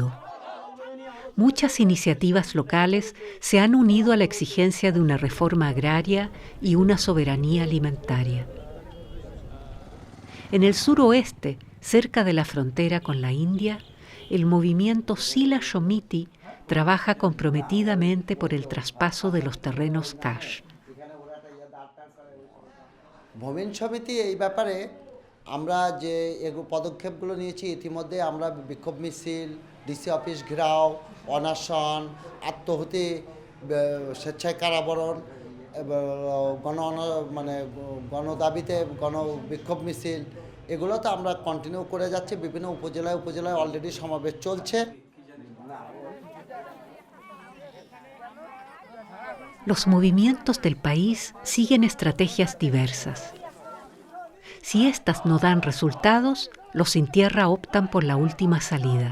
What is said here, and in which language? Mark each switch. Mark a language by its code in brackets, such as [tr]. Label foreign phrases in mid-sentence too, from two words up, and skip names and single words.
[es] Muchas iniciativas locales se han unido a la exigencia de una reforma agraria y una soberanía alimentaria. En el suroeste, cerca de la frontera con la India, el movimiento Sila Shomiti trabaja comprometidamente por el traspaso de los terrenos Kash. [bn] ভূমিহীন সমিতি এই ব্যাপারে আমরা যে পদক্ষেপগুলো নিয়েছি, ইতিমধ্যে আমরা বিক্ষোভ মিছিল, [en] DC office [bn] ঘেরাও, অনশন, আত্মহতি, স্বেচ্ছায় কারাবরণ, গণদাবিতে বিক্ষোভ মিছিল, এগুলো তো আমরা কন্টিনিউ করে যাচ্ছি। বিভিন্ন উপজেলায় অলরেডি সমাবেশ চলছে। [es] Los movimientos del país siguen estrategias diversas. Si estas no dan resultados, los sin tierra optan por la última salida.